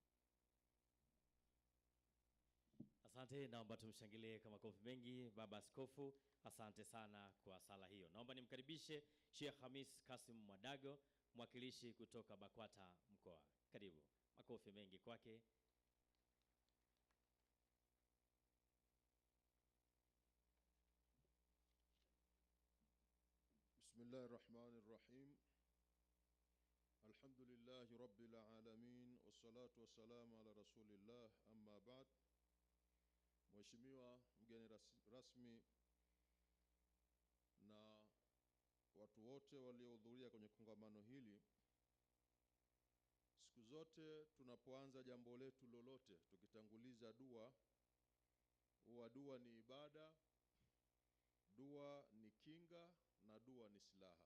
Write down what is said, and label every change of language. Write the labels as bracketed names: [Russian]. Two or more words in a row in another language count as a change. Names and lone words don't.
[Swahili] Asante, naomba tumshangilie kwa makofi mengi Baba Askofu. Asante sana kwa sala hiyo. Naomba nimkaribishe Sheikh Hamis Kasim Mwadago, mwakilishi kutoka BAKWATA mkoa. Karibu. Makofi mengi kwake. [Arabic] بسم الله الرحمن الرحيم. الحمد لله رب العالمين، والصلاة والسلام على رسول الله، أما بعد. [Swahili] Mheshimiwa mgeni rasmi na watu wote waliohudhuria kwenye kongamano hili, siku zote tunapoanza jambo letu lolote tukitanguliza dua, huwa dua ni ibada, dua ni kinga na dua ni silaha.